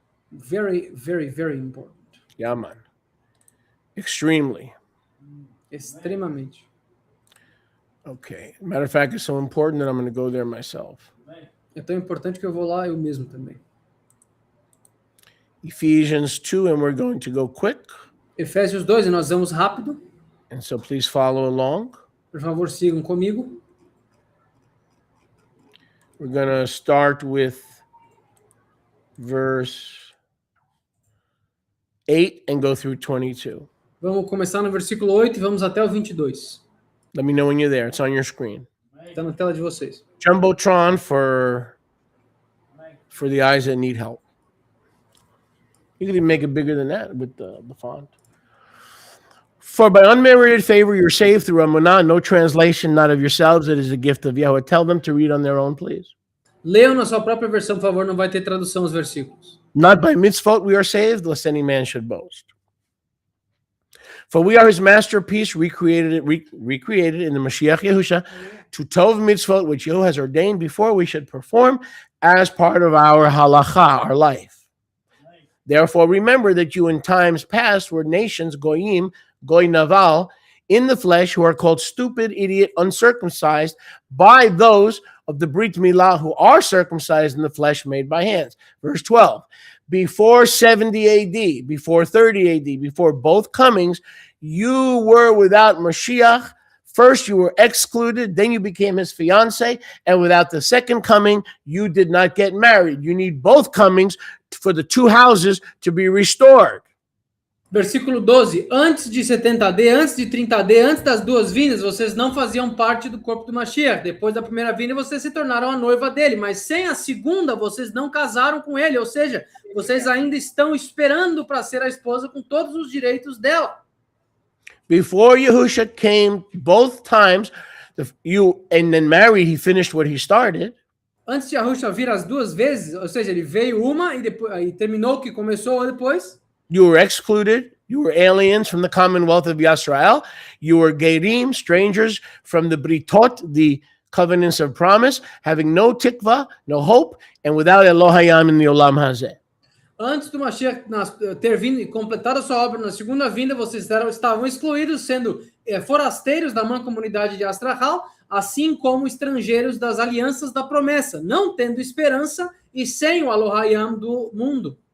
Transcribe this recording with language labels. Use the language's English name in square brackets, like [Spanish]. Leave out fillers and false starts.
[English] Very, very, very important. Yeah, man. Extremely. [Portuguese] Extremamente. [English] Okay. Matter of fact, it's so important that I'm going to go there myself. [Portuguese] É tão importante que eu vou lá eu mesmo também. [English] Ephesians 2, and we're going to go quick. [Portuguese] Efésios 2, e nós vamos rápido. [English] And so please follow along. [Portuguese] Por favor, sigam comigo. [English] We're going to start with verse 8 and go through 22. [Portuguese] Vamos começar no versículo 8 e vamos até o 22. [English] Let me know when you're there. It's on your screen. [Portuguese] Está na tela de vocês. [English] Jumbotron for the eyes that need help. You can even make it bigger than that with the font. For by unmerited favor you're saved through Amunah, no translation, not of yourselves, it is a gift of Yahweh. Tell them to read on their own, please. [Portuguese] Leiam na sua própria versão, por favor, não vai ter tradução os versículos. [English] Not by mitzvot we are saved, lest any man should boast. For we are his masterpiece, recreated in the Mashiach Yahusha, to tov mitzvot, which Yahweh has ordained before we should perform as part of our halacha, our life. Therefore, remember that you in times past were nations, goyim, goy naval, in the flesh, who are called stupid, idiot, uncircumcised, by those of the Brit Milah who are circumcised in the flesh made by hands. Verse 12, before 70 AD, before 30 AD, before both comings, you were without Mashiach. First, you were excluded, then you became his fiance, and without the second coming, you did not get married. You need both comings for the two houses to be restored. [Portuguese] Versículo 12. Antes de 70D, antes de 30D, antes das duas vindas, vocês não faziam parte do corpo do Mashiach. Depois da primeira vinda, vocês se tornaram a noiva dele. Mas sem a segunda, vocês não casaram com ele. Ou seja, vocês ainda estão esperando para ser a esposa com todos os direitos dela. [English] Before Yahusha came both times, and then married, he finished what he started. [Portuguese] Antes de Yahusha vir as duas vezes, ou seja, ele veio uma e depois e terminou o que começou depois. [English] You were excluded. You were aliens from the commonwealth of Yisrael. You were Gerim, strangers from the Britot, the covenants of promise, having no tikva, no hope, and without Elohayam in the Olam Hazeh. [Portuguese] Antes do Mashiach ter vindo e completado a sua obra na segunda vinda, vocês estavam excluídos, sendo forasteiros da mancomunidade de Astrahal, assim como estrangeiros das alianças da promessa, não tendo esperança e sem o Elohayam do mundo.